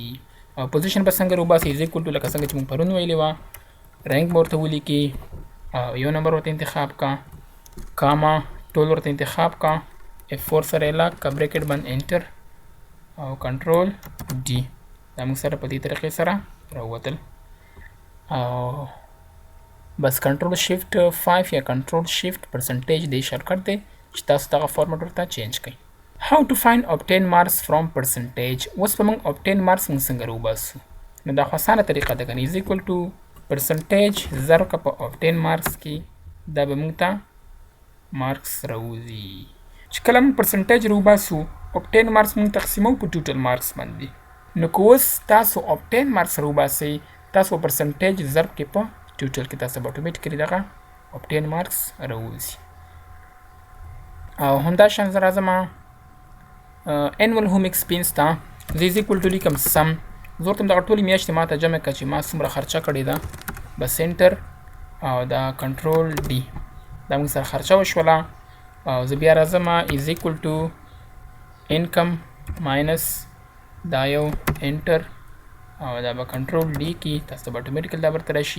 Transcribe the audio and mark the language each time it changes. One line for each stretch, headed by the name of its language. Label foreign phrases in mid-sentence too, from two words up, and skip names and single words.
Pashto: او پوزیشن به څنګه وباسئ،
English: is equal to
Pashto: لکه څنګه چې موږ پرون ویلې وه، رینک به ورته ولیکي او یو نمبر ورته انتخاب کا، کاما ټول ورته انتخاب کا، F4 سره یې لاک کا، بریکټ بند، انټر او
English: control D,
Pashto: دا موږ سره په دې طریقې سره راووتل. او بس
English: control shift 5
Pashto: یا
English: control shift percentage
Pashto: دی شارټکټ دی چې تاسو دغه فارمټ ورته چینج کړئ.
English: How to find obtained marks from percentage.
Pashto: اوس به موږ
English: obtained marks
Pashto: موږ څنګه راوباسو، نو دا خو اسانه طریقه ده کنه،
English: is equal to percentage
Pashto: ضرب که په
English: obtained marks
Pashto: کې، دا به موږ ته مارکس راوځي. چې کله موږ پرسنټیج راوباسو
English: obtained marks
Pashto: موږ تقسیمو په
English: total marks
Pashto: باندې، نو که اوس تاسو
English: obtained marks
Pashto: راوباسئ، تاسو پرسنټیج ضرب کې په ټوټل کې، تاسو به اتوماتیکلی دغه
English: obtained marks
Pashto: راوځي. او همدا شان زه راځم
English: annual home expense
Pashto: ته، زه
English: is equal to
Pashto: لیکم سم، زه ورته دغه ټولې میاشتې ما ته جمع کړه چې ما څومره خرچه کړې ده، بس انټر او دا
English: control D,
Pashto: دا موږ سره خرچه وشوله. او زه بیا راځم
English: is equal to income minus
Pashto: دا یو انټر او دا به
English: control D
Pashto: کې تاسو ته به اتوماتیکل دا ورته راشي.